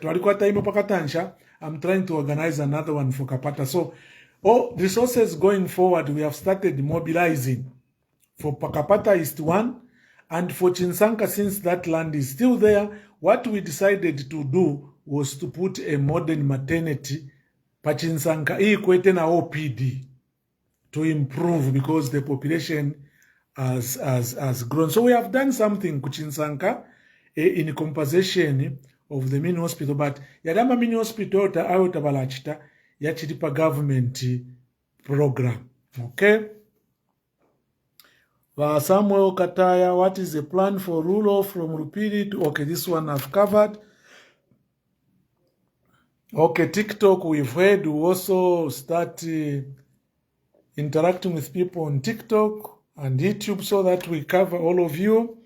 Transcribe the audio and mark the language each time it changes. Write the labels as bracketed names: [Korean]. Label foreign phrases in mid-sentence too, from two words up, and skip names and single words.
[English] I'm trying to organize another one for Kapata. So all resources going forward, we have started mobilizing for Kapata East 1 and for Kasanka, since that land is still there. What we decided to do was to put a modern maternity pa Kasanka equate na OPD to improve, because the population has grown. So we have done something ku Kasanka in compensation of the main hospital, but yadama main hospital [Bemba] ta ayo tabalachita yachiripa [English] government program. Okay? Samuel Kataya, what is the plan for rural from Rupiri to... Okay, this one I've covered. Okay, TikTok, we've heard. We also start interacting with people on TikTok and YouTube so that we cover all of you.